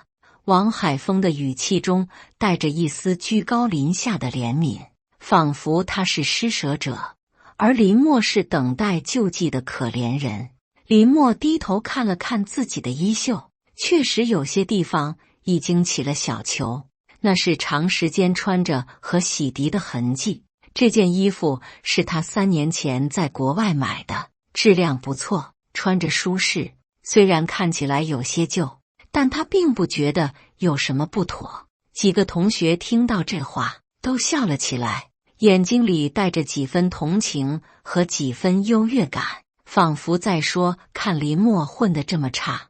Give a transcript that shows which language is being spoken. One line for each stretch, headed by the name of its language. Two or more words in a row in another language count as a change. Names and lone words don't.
Chinese: 王海峰的語氣中帶着一絲居高臨下的憐憫，仿佛他是施捨者，而林默是等待救濟的可憐人。林默低頭看了看自己的衣袖，確實有些地方已經起了小球，那是長時間穿着和洗滌的痕跡。這件衣服是他3年前在國外買的，質量不錯，穿着舒適，雖然看起來有些舊，但他並不覺得有什麼不妥。幾個同學聽到這話都笑了起來，眼睛裡帶着幾分同情和幾分優越感，仿佛在說看林默混得這麼差。